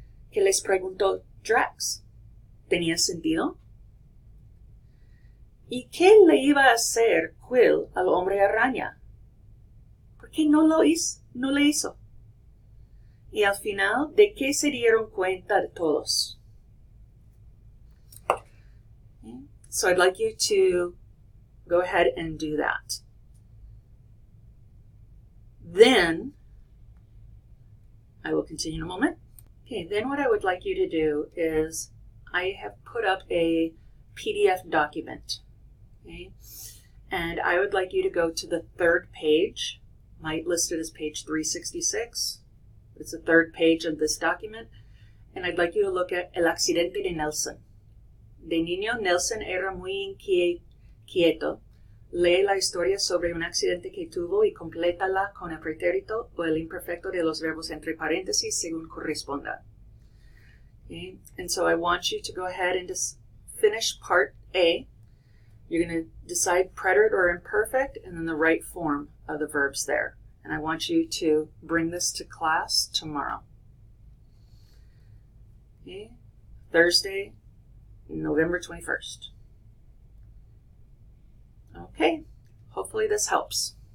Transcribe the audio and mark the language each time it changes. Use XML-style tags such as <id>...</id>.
<es>¿Qué les preguntó Drax? ¿Tenía sentido? ¿Y qué le iba a hacer Quill al hombre araña? ¿Por qué no le hizo? Y al final, ¿de qué se dieron cuenta de todos?</es> <en>Okay. So I'd like you to go ahead and do that. Then, I will continue in a moment. Okay, then what I would like you to do is, I have put up a PDF document, okay? And I would like you to go to the third page. Might list it as page 366. It's the third page of this document. And I'd like you to look at El accidente de Nelson.</en> <es>De niño, Nelson era muy inquieto. Lee la historia sobre un accidente que tuvo y complétala con el pretérito o el imperfecto de los verbos entre paréntesis según corresponda.</es> <en>Okay? And so I want you to go ahead and just finish part A. You're going to decide preterite or imperfect and then the right form of the verbs there. And I want you to bring this to class tomorrow. Okay? Thursday, November 21st. Okay, hopefully this helps.</en>